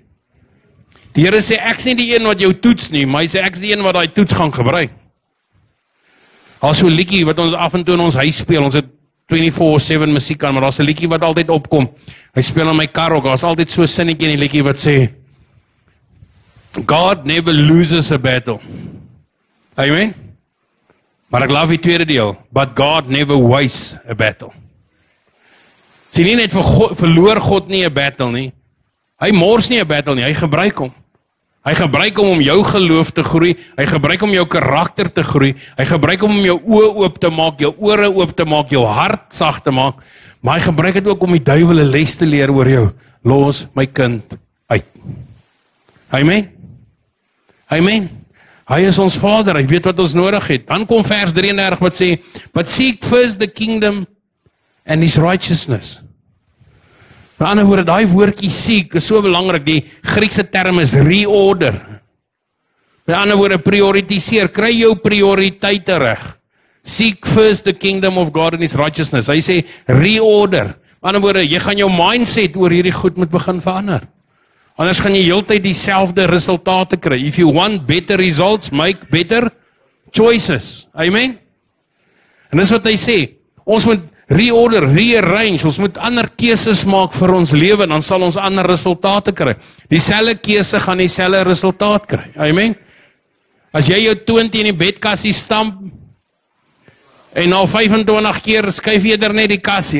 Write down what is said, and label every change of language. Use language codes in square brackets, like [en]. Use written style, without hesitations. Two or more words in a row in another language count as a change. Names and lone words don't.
[af] Die Here sê, ek is nie die een wat jou toets nie, maar hy sê, ek is die een wat daai toets gaan gebruik. As so 'n liedjie wat ons af en toe in ons huis speel, ons het 24/7 musiek aan, maar daar's 'n liedjie wat altyd opkom. Hy speel in my kar ook, daar's altyd so 'n sinnetjie in die liedjie wat sê, [en] God never loses a battle. [af] Amen? Maar ek love die tweede deel, [en] but God never wastes a battle. [af] Sien nie net verloor God nie 'n battle nie. Hy mors nie 'n battle nie, hy gebruik hom. Hy gebruik hom om jou geloof te groei, hy gebruik hom om jou karakter te groei, hy gebruik hom om jou oë oop te maak, jou ore oop te maak, jou hart sag te maak, maar hy gebruik dit ook om die duiwel 'n les te leer oor jou. Los my kind uit. Amen? Amen? Hy is ons Vader, hy weet wat ons nodig het. Dan kom vers 33 wat sê, [en] but seek first the kingdom and his righteousness. [af] Met ander woorde, daai woordjie seek is so belangrik, die Griekse term is reorder. Met ander woorde, prioritiseer, kry jou prioriteite reg. [en] Seek first the kingdom of God and his righteousness. [af] Hy sê, reorder. Met ander woorde, jy gaan jou mindset oor hierdie goed moet begin verander. Anders gaan jy heeltyd dieselfde resultate kry. [en] If you want better results, make better choices. [af] Amen? En dis wat hy sê, ons moet [en] reorder, rearrange, [af] ons moet ander keuses maak vir ons lewe, dan sal ons ander resultate kry. Dieselfde keuse gaan dieselfde resultaat kry. Amen? As jy jou toon teen die bedkassie stamp, en al 25 keer skuif jy eerder net die kassie.